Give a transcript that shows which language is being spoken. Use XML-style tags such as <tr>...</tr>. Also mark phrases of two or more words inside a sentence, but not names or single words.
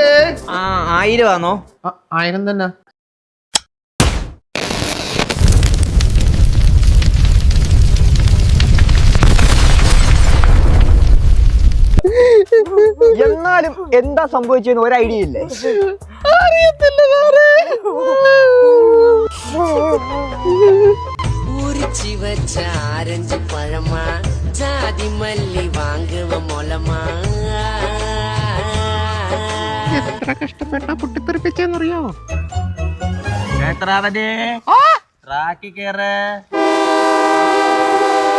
<ml>1000 ആണോ? 1000 തന്നെ. എന്നാലും എന്താ സംഭവിച്ചെന്ന് ഒരു ഐഡിയ ഇല്ലേ?</ml> <ta>உரிச்சி வச்ச ஆரஞ்சு பழமா ஜாதி மல்லி வாங்குவ மொலமா</ta> <ml>എത്ര കഷ്ടപ്പെട്ടാ പൊട്ടിത്തെറിപ്പിച്ചെന്നറിയാമോ? നേത്രാവതി, ട്രാക്കി കേറ്.</ml>